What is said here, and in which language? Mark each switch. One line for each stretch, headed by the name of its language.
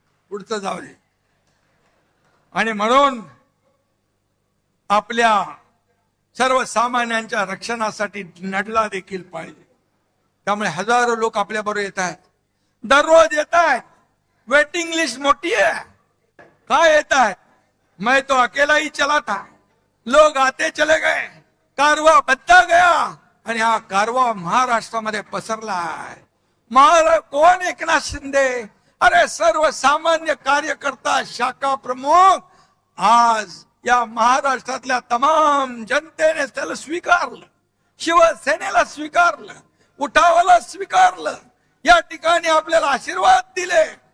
Marathi: पुढचं जाऊ दे. आणि म्हणून आपल्या सर्वसामान्यांच्या रक्षणासाठी लढला देखील पाहिजे. त्यामुळे हजारो लोक आपल्या बरोबर येत आहेत, दररोज येत आहेत. वेटिंग लिस्ट मोठी आहे. काय येत आहेत?
Hindi: मैं तो अकेला ही चला था, लोग आते चले गए, कारवा बदला गया.
Marathi: आणि हा कारवा महाराष्ट्रामध्ये पसरला आहे. कोण एकनाथ शिंदे? अरे सर्वसामान्य कार्यकर्ता, शाखा प्रमुख. आज या महाराष्ट्रातल्या तमाम जनतेने त्याला स्वीकारलं, शिवसेनेला स्वीकारलं, उठावाला स्वीकारलं, या ठिकाणी आपल्याला आशीर्वाद दिले.